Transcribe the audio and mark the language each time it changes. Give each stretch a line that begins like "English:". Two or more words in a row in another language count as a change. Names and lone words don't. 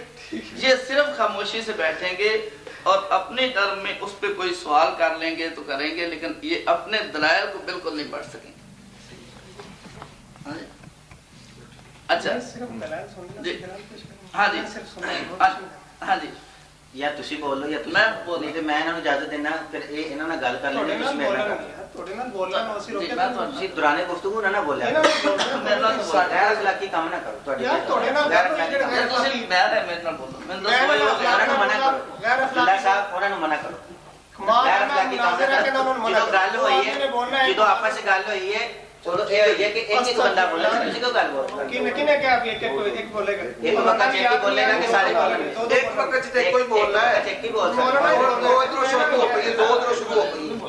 Urdu: یہ صرف خاموشی سے بیٹھیں گے اور اپنے ٹرم میں اس پہ کوئی سوال کر لیں گے تو کریں گے, لیکن یہ اپنے دلائل کو بالکل نہیں پڑھ سکیں گے. اچھا جی ہاں جی ہاں جی
Punjabi: یا تسی بول لو یا میں بول نہیں تے میں انہاں نوں اجازت دینا, پھر اے انہاں نال گل کر لیں گے. تھوڑے نال بولنا نو اسی روکے تسی دوران گفتگو نہ بولیا میرے نال غیر اخلاقی کام نہ کرو. تہاڈی یار تھوڑے نال تسی میرے نال بولو, میں انہاں نوں منع کرو. اللہ صاحب انہاں نوں منع کرو. غیر اخلاقی کام نہ کرو. جدوں گل ہوئی ہے, جدوں آپس وچ گل ہوئی ہے, چلو اے ہوئی ہے کہ ایک بندہ بولا, تسی کیوں گل بول رہے ہو؟ کنے کیا ایک بولے گا, ایک وقت ایک بولے گا کہ سارے بولیں گے. ایک وقت تے کوئی بول رہا ہے, ایک ہی بول سکتا ہے. دو ادھر شروع ہو گئی, دو ادھر شروع ہو گئی.